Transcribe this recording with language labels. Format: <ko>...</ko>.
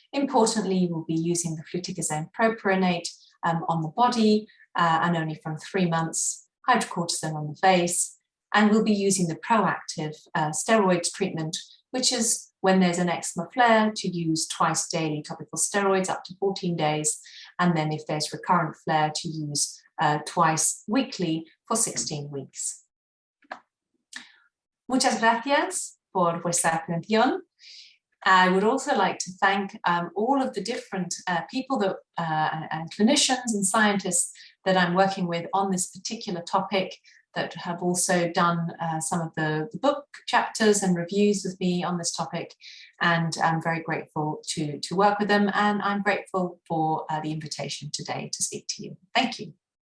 <en>Importantly, we'll be using the fluticasone propionate on the body and only from 3 months, hydrocortisone on the face, and we'll be using the proactive steroid treatment, which is when there's an eczema flare to use twice daily topical steroids up to 14 days, and then if there's recurrent flare to use twice weekly for 16 weeks.</en> <es>Muchas gracias por vuestra atención.</es> <en>I would also like to thank all of the different people that, and clinicians and scientists that I'm working with on this particular topic, that have also done some of the book chapters and reviews with me on this topic. And I'm very grateful to work with them, and I'm grateful for the invitation today to speak to you. Thank you.</en>